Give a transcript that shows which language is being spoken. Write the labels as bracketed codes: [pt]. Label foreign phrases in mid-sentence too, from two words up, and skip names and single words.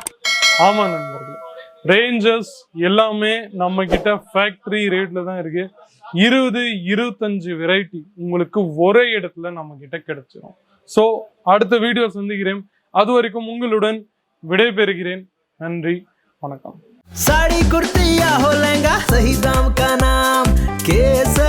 [ta] ஆமாம் நண்பர்களே, ரேஞ்சஸ் எல்லாமே நம்மக்கிட்ட [en] factory rate-il [ta] தான் இருக்குது. 20-25 வெரைட்டி உங்களுக்கு ஒரே இடத்துல நம்மக்கிட்ட கிடைச்சிடும். ஸோ அடுத்த வீடியோ சந்திக்கிறேன். அது வரைக்கும் உங்களுடன் விடைபெறுகிறேன். நன்றி, வணக்கம். [hi] साड़ी कुर्ती या हो लहंगा, सही दाम का नाम के